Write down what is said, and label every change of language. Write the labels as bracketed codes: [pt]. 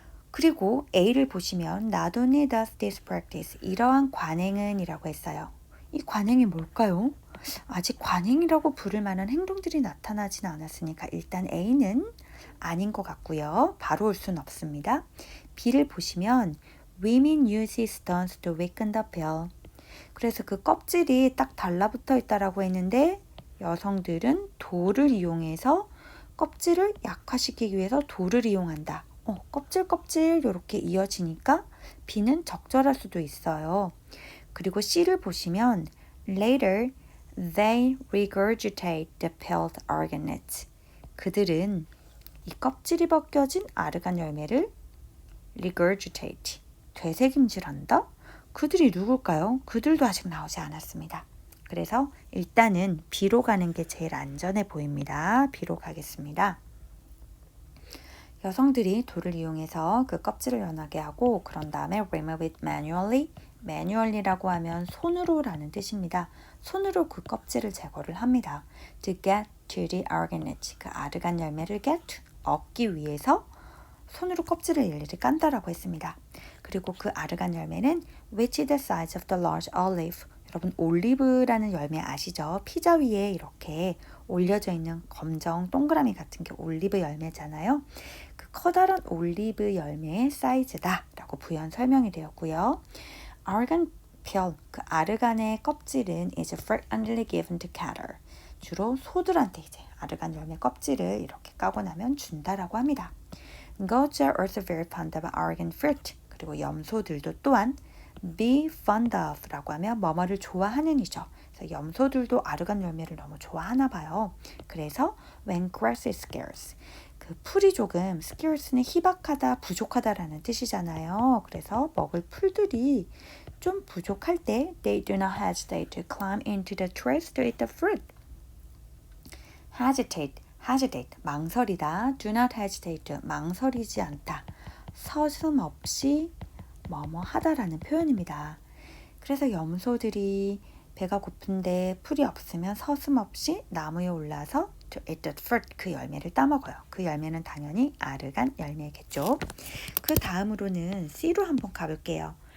[ko] 그리고 A를 보시면 [en] not only does this practice, [ko] 이러한 관행은 이라고 했어요. 이 관행이 뭘까요? 아직 관행이라고 부를 만한 행동들이 나타나진 않았으니까 일단 A는 아닌 것 같고요. 바로 올 수는 없습니다. B를 보시면 [en] women use stones to weaken the peel. [ko] 그래서 그 껍질이 딱 달라붙어 있다라고 했는데 여성들은 돌을 이용해서 껍질을 약화시키기 위해서 돌을 이용한다. 껍질 이렇게 이어지니까 B는 적절할 수도 있어요. 그리고 C를 보시면 [en] later they regurgitate the peeled Oregon nuts. [ko] 그들은 이 껍질이 벗겨진 아르간 열매를 regurgitate, 되새김질한다? 그들이 누굴까요? 그들도 아직 나오지 않았습니다. 그래서 일단은 B로 가는 게 제일 안전해 보입니다. B로 가겠습니다. 여성들이 돌을 이용해서 그 껍질을 연하게 하고 그런 다음에 [en] remove it manually. [ko] manually라고 하면 손으로 라는 뜻입니다. 손으로 그 껍질을 제거를 합니다. [en] To get to the Oregon nut. [ko] 그 아르간 열매를 get, 얻기 위해서 손으로 껍질을 일일이 깐다라고 했습니다. 그리고 그 아르간 열매는 [en] which is the size of the large olive. [ko] 여러분 올리브라는 열매 아시죠? 피자 위에 이렇게 올려져 있는 검정 동그라미 같은 게 올리브 열매잖아요. 그 커다란 올리브 열매의 사이즈다 라고 부연 설명이 되었고요. [en] Oregon peel, [ko] 그 아르간의 껍질은 [en] is frequently given to cattle. [ko] 주로 소들한테 이제 아르간 열매 껍질을 이렇게 까고 나면 준다라고 합니다. [en] Goats are also very fond of Oregon fruit. [ko] 그리고 염소들도 또한 [en] be fond of [ko] 라고 하면 뭐뭐를 좋아하는 이죠. 그래서 염소들도 아르간 열매를 너무 좋아하나 봐요. 그래서 [en] when grass is scarce, [ko] 그 풀이 조금 scarce는 희박하다, 부족하다라는 뜻이잖아요. 그래서 먹을 풀들이 좀 부족할 때 [en] they do not hesitate to climb into the trees to eat the fruit. [ko] hesitate, 망설이다. do not hesitate, 망설이지 않다. 서슴없이 뭐뭐 하다라는 표현입니다. 그래서 염소들이 배가 고픈데 풀이 없으면 서슴없이 나무에 올라서 [en] to eat the fruit, [ko] 그 열매를 따먹어요. 그 열매는 당연히 아르간 열매겠죠. 그 다음으로는 C로 한번 가볼게요.